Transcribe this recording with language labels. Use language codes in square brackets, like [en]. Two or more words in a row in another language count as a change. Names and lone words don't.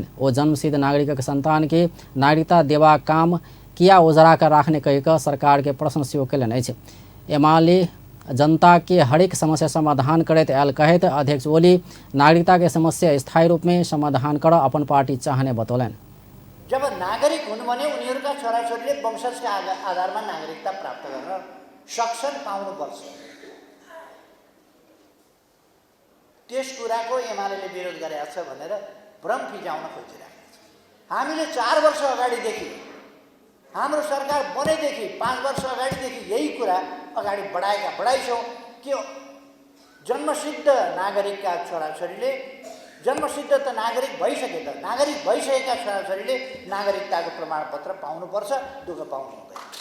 [mai] ओ जन्मसिद्ध नागरिकक संतान के नागरिकता देबाक काम किया ओझरा कर राखने कहि कऽ सरकार के प्रश्न सेहो कयलनि अछि। एमाले जनता के हरेक समस्या समाधान करैत आयल कहैत अध्यक्ष ओली नागरिकता के समस्या स्थायी रूप में समाधान कर अपन पार्टी चाहने बतौलनि। [ne] जब नागरिक हुन् भने उनीहरूका छोराछोरीले वंशजका आधारमा नागरिकता प्राप्त गर्न सक्छन्, पाउनुपर्छ। त्यस कुराको एमालेले विरोध गरेको छ भनेर भ्रम फिजाउन खोजिरहेको छ। हामीले 4 वर्ष अगाडिदेखि हाम्रो सरकार बनेदेखि 5 वर्ष अगाडिदेखि यही कुरा अगाडि बढाइछौँ कि जन्मसिद्ध नागरिकका छोराछोरीले जन्मसिद्ध त नागरिक भइसकेका छोराछोरीले नागरिकताको प्रमाणपत्र पाउनुपर्छ, दुःख पाउनु हुँदैन।